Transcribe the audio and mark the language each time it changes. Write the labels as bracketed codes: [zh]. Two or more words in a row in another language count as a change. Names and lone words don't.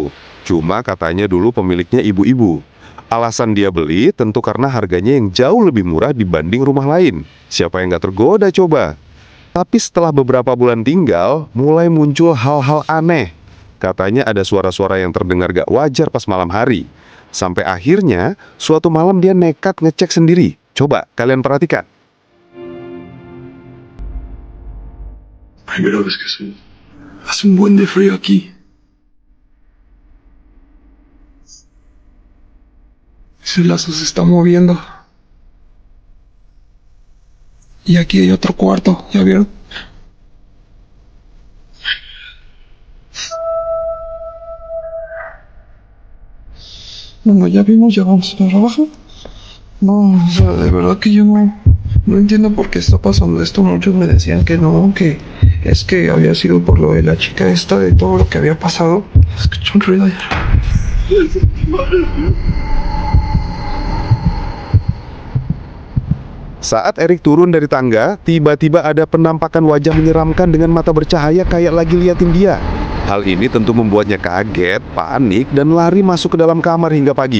[id] Cuma katanya dulu pemiliknya ibu-ibu. Alasan dia beli tentu karena harganya yang jauh lebih murah dibanding rumah lain. Siapa yang nggak tergoda coba? Tapi setelah beberapa bulan tinggal, mulai muncul hal-hal aneh. Katanya ada suara-suara yang terdengar gak wajar pas malam hari. Sampai akhirnya, suatu malam dia nekat ngecek sendiri. Coba kalian perhatikan. [es] Primera vez que hace un buen de frío aquí. Ese lazo se está moviendo. Y aquí hay otro cuarto, ¿ya vieron? Bueno, ya vimos, ya vamos para abajo. No, o sea, de verdad que yo no entiendo por qué está pasando esto. Muchos me decían que no, que es que había sido por lo de la chica esta, de todo lo que había pasado. Escuché un ruido allá. [id] Saat Eric turun dari tangga, tiba-tiba ada penampakan wajah menyeramkan dengan mata bercahaya kayak lagi liatin dia. Hal ini tentu membuatnya kaget, panik, dan lari masuk ke dalam kamar hingga pagi.